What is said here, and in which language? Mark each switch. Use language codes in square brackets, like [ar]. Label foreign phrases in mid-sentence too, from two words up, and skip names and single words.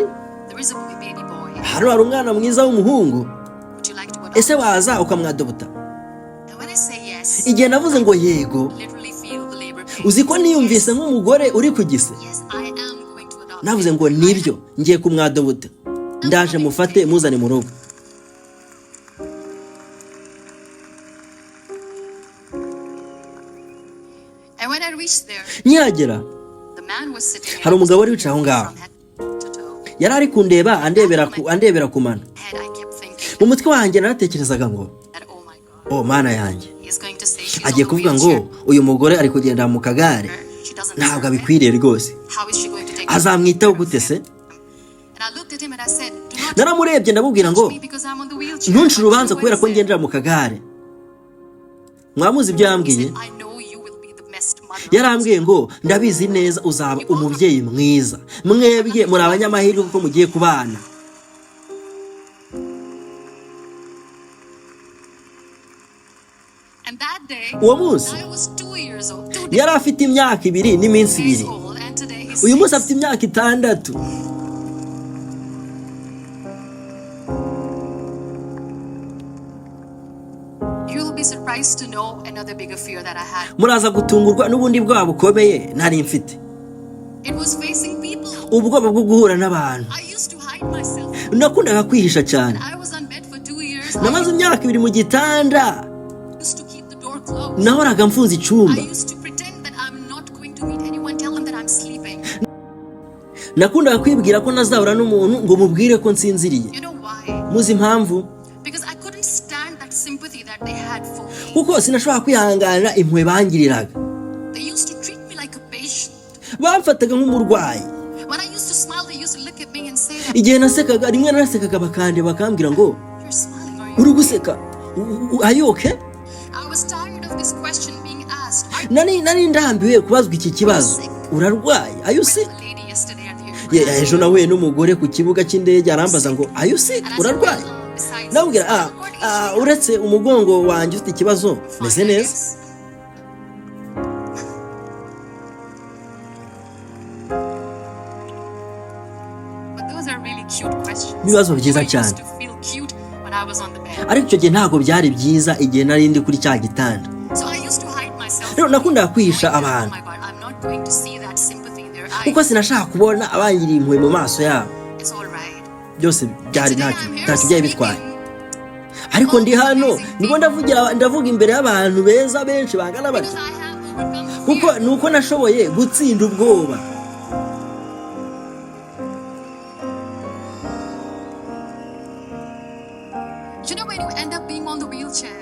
[en] there is a baby boy. [rw] hano hari umwana mwiza w'umuhungu, [en] Would you like to adopt? [rw] ese waza ukamwadobuta? [en] And when I say yes, [rw] Igihe navuze ngo yego, [en] literally feel the labor pain. [rw] uzi ko niyumvise nk'umugore uri ku gise. [en] Yes, I am going to adopt. [rw] Navuze ngo nibyo, ngiye kumwadobuta. Ndaje mufate muzane mu rugo. [en] And when I reached there, [rw] Nkihagera [en] the man was sitting [rw] hari umugabo wari wicaye aho ngaho, [en] from head to toe. [rw] yari ari kundeba andebera ku mano. [en] Head, I kept thinking [rw] Mu mutwe wanjye naratekerezaga ngo [en] that, oh my God, [rw] oh mana yanjye, [en] he's going to say she's [rw] agiye [en] on the [rw] kuvuga ngo [en] wheelchair. [rw] uyu mugore ari kugenda mu kagare, [en] She doesn't [rw] ntabwo [en] deserve it. [rw] abikwiriye rwose. [en] How is she going to take [rw] Azamwitaho gute se? [en] And I looked at him and I said, do not [rw] Naramurebye ndamubwira ngo [en] judge me because I'm on the wheelchair. [rw] ntunshire urubanza [en] What [rw] kubera [en] is [rw] ko [en] it? [rw] ngendera mu kagare. Mwamuzi ibyo [en] He [rw] yambwiye? [en] said, I know you will be the best mother. [rw] Yarambwiye ngo ndabizi neza uzaba umubyeyi mwiza, mwebwe muri abanyamahirwe kuko mugiye kubana. [en] And that day, [rw] Uwo munsi [en] I was 2 years old. 2 [rw] yari afite imyaka 2 n'iminsi [en] days 2. old, and today he's [rw] Uyu munsi 6. afite imyaka 6. [en] You'll be surprised to know another bigger fear that I had. [rw] muraza gutungurwa n'ubundi bwoba bukomeye nari mfite. [en] It was facing people. [rw] ubwoba bwo guhura n'abantu. [en] I used to hide myself. [rw] nakundaga kwihisha cyane. [en] I was on bed for 2 years. [rw] namaze imyaka 2 mu gitanda. [en] I used to keep the door closed. [rw] nahoraga mfunze icyumba. [en] I used to pretend that I'm not going to meet anyone, tell them that I'm sleeping. [rw] nakundaga kwibwira ko nazahura n'umuntu ngo mubwire ko nsinziriye. [en] You know why? [rw] muzi impamvu? [en] Because I couldn't stand that sympathy that they had for me. [rw] kuko sinashobora kwihanganira impuhwe bangiriraga. [en] They used to treat me like a patient. [rw] bamfataga nk'umurwayi. [en] When I used to smile, they used to look at me and say that [rw] igihe nasekaga rimwe narasekaga bakambwira ngo [en] you're smiling, are you? [rw] uri guseka [en] are you okay? I was tired of this question being asked. [rw] nari ndambiwe kubazwa iki kibazo. [en] urarwaye are you sick? A lady yesterday at the airport. [rw] ejo nahuye n'umugore ku kibuga cy'indege arambaza ngo [en] are you sick? And I said, [rw] urarwaye? [en] well, besides [rw] nabwira [en] this, what is it? [rw] uretse umugongo wanjye ufite ikibazo meze [en] Fine, I [rw] neza. [en] guess. But those are really cute questions. [rw] Ibibazo byiza I cyane. [en] used to feel cute when I was on the bed. [rw] ariko icyo gihe ntabwo byari byiza igihe nari ndi kuri cya gitanda. [en] So I used to hide myself. [rw] rero nakundaga kwihisha Oh abantu [en] my God, I'm not going to see that sympathy in their [rw] kuko [en] eyes. [rw] sinashaka kubona abangiriye impuhwe mu maso yabo. [en] It's all right. [rw] byose byari Today ntacyo [en] I'm here [rw] ntacyo byari bitwaye. speaking ariko ndi hano nibwo ndavuga imbere y'abantu beza benshi bangana because batyo [en] I have overcome [rw] kuko fear. nuko nashoboye gutsinda ubwoba. [en] You know, when you end up being on the wheelchair,